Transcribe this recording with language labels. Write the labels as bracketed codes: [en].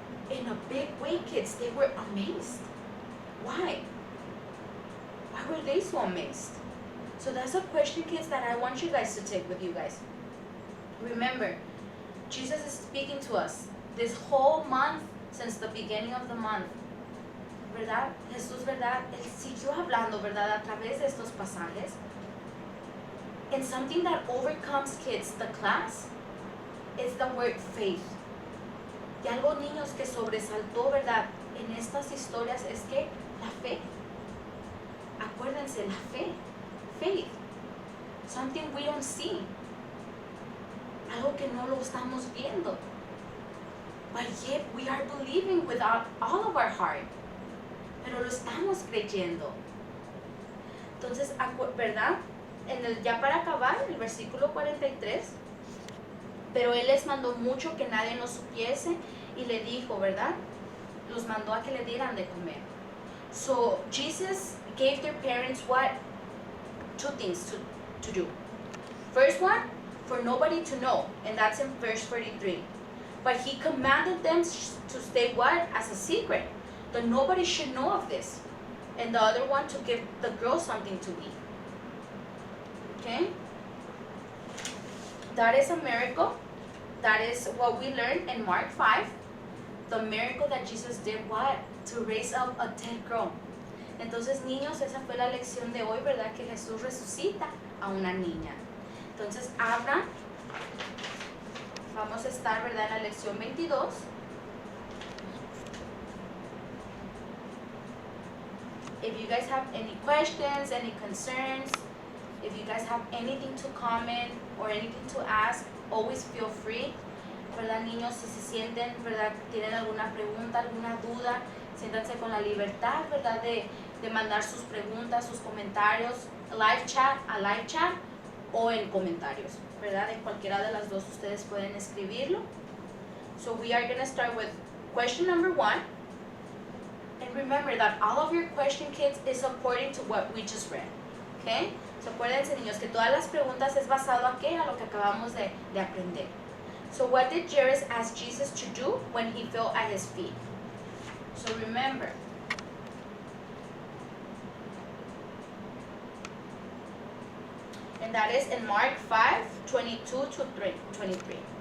[en] In a big way, kids, they were amazed. Why? Why were they so amazed? So that's a question, kids, that I want you guys to take with you guys. Remember, Jesus is speaking to us this whole month, since the beginning of the month. [es] ¿Verdad? Jesús, ¿verdad? Él siguió hablando, ¿verdad? A través de estos pasajes. [en] And something that overcomes, kids, the class, is the word faith. [es] Y algo, niños, que sobresaltó, ¿verdad? En estas historias es que la fe. Acuérdense, la fe. [en] Faith. Something we don't see. [es] Algo que no lo estamos viendo. [en] But yet we are believing with all of our heart. [es] Pero lo estamos creyendo. Entonces, ¿verdad? Ya para acabar, el versículo 43, pero él les mandó mucho que nadie no supiese y le dijo, ¿verdad? Los mandó a que le dieran de comer. [en] So, Jesus gave their parents what? Two things to do. First one, for nobody to know, and that's in verse 43. But he commanded them to stay what? As a secret, that nobody should know of this. And the other one, to give the girl something to eat. Okay? That is a miracle. That is what we learned in Mark 5. The miracle that Jesus did what? To raise up a dead girl. [es] Entonces, niños, esa fue la lección de hoy, ¿verdad? Que Jesús resucita a una niña. Entonces, abran. Vamos a estar, ¿verdad? En la lección 22. [en] If you guys have any questions, any concerns, if you guys have anything to comment or anything to ask, always feel free. [es] ¿Verdad, niños? Si se sienten, ¿verdad? Tienen alguna pregunta, alguna duda, siéntanse con la libertad, ¿verdad? De mandar sus preguntas, sus comentarios, a live chat o en comentarios, ¿verdad? En cualquiera de las dos ustedes pueden escribirlo. [en] So we are going to start with question number 1. And remember that all of your question, kids, is according to what we just read. Okay? [es] So acuérdense, niños, que todas las preguntas es basado a qué? A lo que acabamos de aprender. [en] So what did Jairus ask Jesus to do when he fell at his feet? So remember, and that is in Mark 5, 22 to 23.